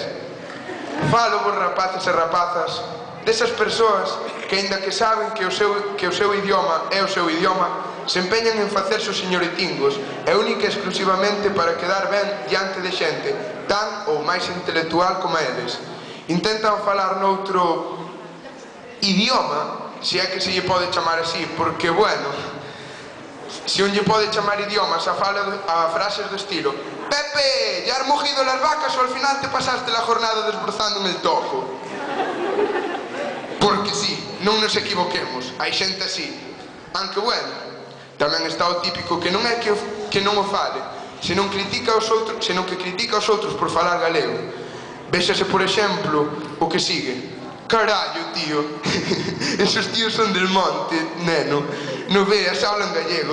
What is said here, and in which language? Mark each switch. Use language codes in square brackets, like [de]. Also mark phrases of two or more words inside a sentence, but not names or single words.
[gl] Falo vos, rapaces e rapazas, desas persoas que, aínda que saben que o seu idioma é o seu idioma, se empeñan en facerse os señoritingos e única e exclusivamente para quedar ben diante de xente tan ou máis intelectual como eles. Intentan falar noutro idioma, se é que se lle pode chamar así, porque, bueno, se un lle pode chamar idiomas a frases do estilo: Pepe, [es] ya has mojido las vacas o al final te pasaste la jornada desbrozando en el tojo. [gl] Porque sí, non nos equivoquemos, hai xente así. Aunque, bueno, tamén está o típico que non é que non o fale, senón que critica aos outros por falar galego. Véxase, por exemplo, o que sigue: carallo, tío, [es] esos tíos son del monte, [gl] neno, [es] no veas, hablan gallego.